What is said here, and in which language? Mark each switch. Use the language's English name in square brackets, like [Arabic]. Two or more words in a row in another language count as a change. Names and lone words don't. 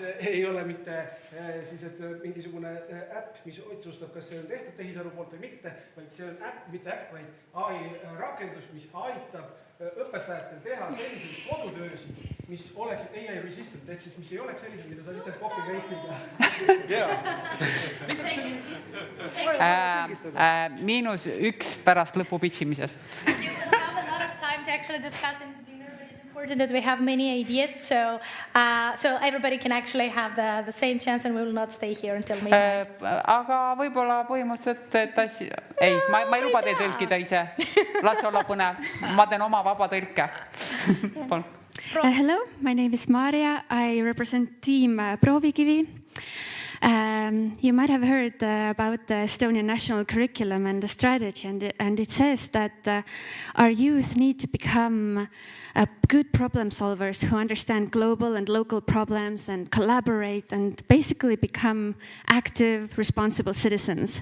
[Estonian] Ei ole mitte siis, et mingisugune äpp, mis otsustab, kas see on tehtud tehisaru poolt või mitte, vaid see on äpp, mitte äpp, vaid AI rakendus, mis aitab õpetajatel teha selliseid kodutöösid, mis oleks AI-resistant, ehk siis mis ei oleks sellised, mida sa lihtsalt copy-paste'iga. -1 pärast lõpu pitchimisest. [English] You will have a lot of time to actually discuss in the dinner, but it's important that we have many ideas, so everybody can actually have the same chance and we will not stay here until midnight. [Estonian] Aga võib-olla põhimõtteliselt, ei, ma ei luba teil tõlkida ise. Las olla põnev. Ma teen oma vaba tõlke. [English] Hello, my name is Maria. I represent team Proovikivi. You might have heard about the Estonian national curriculum and the strategy, and it says that our youth need to become good problem solvers who understand global and local problems and collaborate and basically become active, responsible citizens.